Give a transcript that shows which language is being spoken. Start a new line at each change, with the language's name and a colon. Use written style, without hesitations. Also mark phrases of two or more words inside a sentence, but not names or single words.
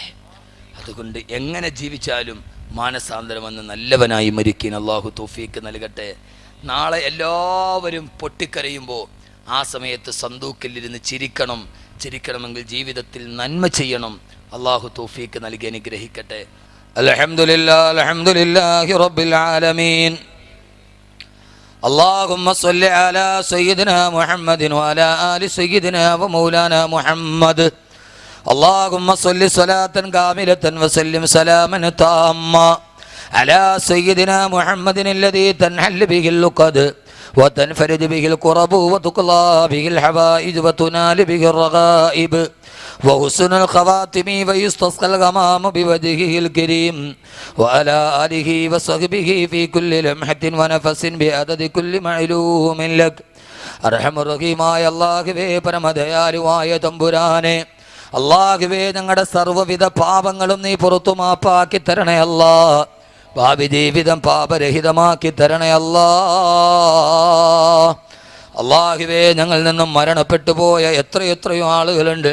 Malayalam: അതുകൊണ്ട് എങ്ങനെ ജീവിച്ചാലും മാനസാന്തരം വന്ന് നല്ലവനായി മരിക്കാൻ അള്ളാഹു തൗഫീക്ക് നൽകട്ടെ. നാളെ എല്ലാവരും പൊട്ടിക്കരയുമ്പോൾ ആ സമയത്ത് സന്തൂക്കിലിരുന്ന് ചിരിക്കണമെങ്കിൽ ജീവിതത്തിൽ നന്മ ചെയ്യണം. അള്ളാഹു തൗഫീക്ക് നൽകി അനുഗ്രഹിക്കട്ടെ.
Arabic: الحمد لله رب العالمين. اللهم صل على سيدنا محمد وعلى آل سيدنا ومولانا محمد. اللهم صل صلاة كاملة وسلم سلاما تاما على سيدنا محمد الذي تنحل به اللقد وتنفرد به الكرب وتقضى به الحوائج وتنال به الرغائب وحسن الخواتم ويستسقى الغمام بوجهه الكريم وعلى آله وصحبه في كل لمحة ونفس بعدد كل معلوم لك.
Malayalam: അർഹമുറഹീമായ അല്ലാഹുവേ, പരമദയാലുവായ തമ്പുരാനെ, അല്ലാഹുവേ, ഞങ്ങളുടെ സർവ്വവിധ പാപങ്ങളും നീ പുറത്തു മാപ്പാക്കി തരണേ അല്ലാ. ഭാവി ജീവിതം പാപരഹിതമാക്കി തരണേ അല്ലാ. അല്ലാഹുവേ, ഞങ്ങളിൽ നിന്നും മരണപ്പെട്ടു പോയ എത്രയോ ആളുകളുണ്ട്.